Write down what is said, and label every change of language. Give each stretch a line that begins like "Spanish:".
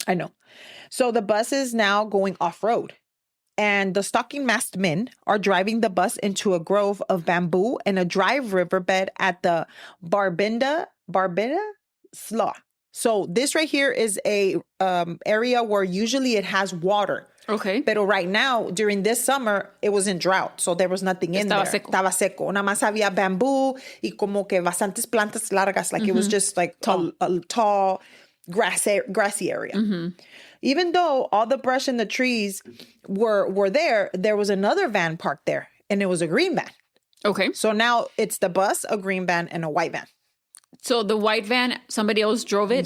English: I know. So the bus is now going off-road. and the stocking masked men are driving the bus into a grove of bamboo and a dry riverbed at the Barbinda Slough. So this right here is a area where usually it has water. Okay.
Spanish: Pero
English: right now, during this summer, it was in drought. So there was nothing in there.
Spanish: Estaba seco. Nada más había bamboo y como que bastantes plantas largas.
English: Like it was just like a tall grassy area. Even though all the brush and the trees were there was another van parked there. And it was a green van. Okay. So now it's the bus, a green van, and a white van. So the white van, somebody else drove it?